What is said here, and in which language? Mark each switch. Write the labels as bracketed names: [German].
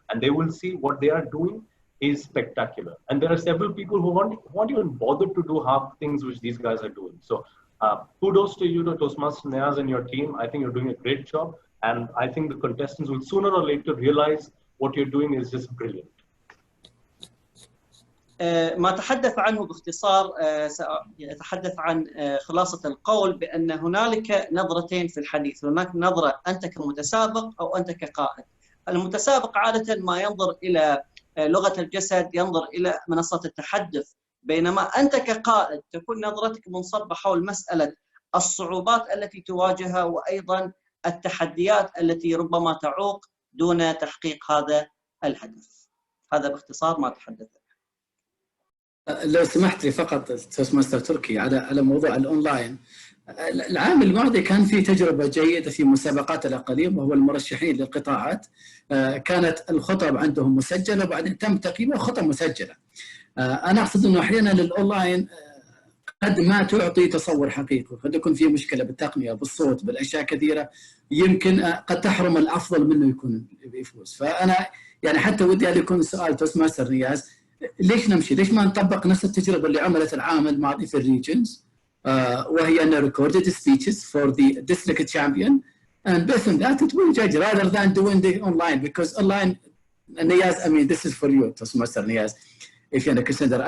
[English] And they will see what they are doing is spectacular. And there are several people who won't even bother to do half things which these guys are doing. So kudos to you, to Toastmaster Niyaz and your team. I think you're doing a great job. And I think the contestants will sooner or later realize what you're doing is just brilliant. [Arabic] ما تحدث عنه باختصار، سأتحدث عن خلاصة القول بأن هنالك نظرتين في الحديث. هناك نظرة أنت كمتسابق أو أنت كقائد. المتسابق عادة ما ينظر إلى لغة الجسد، ينظر إلى منصة التحدث، بينما أنت كقائد تكون نظرتك منصبة حول مسألة الصعوبات التي تواجهها، وأيضا التحديات التي ربما تعوق دون تحقيق هذا الهدف. هذا باختصار ما تحدث. لو سمحت لي فقط توستماستر تركي على موضوع الأونلاين. العام الماضي كان في تجربة جيدة في مسابقات الأقاليم، وهو المرشحين للقطاعات كانت الخطب عندهم مسجلة، وبعدين تم تقييمها خطب مسجلة. أنا أقصد أنه أحيانا الأونلاين قد ما تعطي تصور حقيقي، قد يكون في مشكلة بالتقنية، بالصوت، بالأشياء كثيرة، يمكن قد تحرم الأفضل منه يكون يفوز. فأنا يعني حتى ودي أن يكون سؤال توستماستر نياز، ليش نمشي؟ ليش ما نطبق نفس التجربة اللي عملت العام الماضي في الريجنز، وهي أن [English] recorded speeches for the district champion, and based on that it will judge rather than doing the online, because online, Niyaz, I mean, this is for you, Toastmaster Niyaz, if you consider.